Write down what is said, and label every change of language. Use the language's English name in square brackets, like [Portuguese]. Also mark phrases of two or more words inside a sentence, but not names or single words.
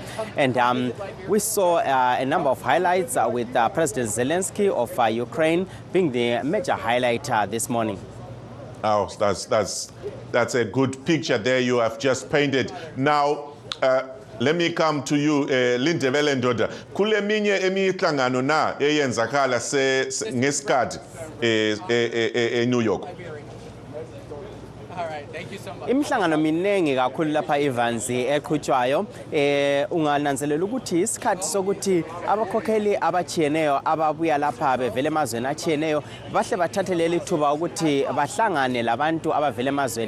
[English] And we saw a number of highlights with President Zelensky of Ukraine being the major highlight this morning. Oh, that's a good picture there you have just painted. Now, let me come to you, [North Ndebele] Lindebele Ndoda. Kule minye emihlangano na eyenzakala ngesikhathi New York. Imihlangano minengi kakhulu lapha Evans eqhutshwayo ungananzelela ukuthi isikhathi sokuthi abakhokheli abachiyeneyo ababuya lapha bevele emazweni achiyeneyo bahle bathathe leli thuba ukuthi bahlangane labantu abavele emazweni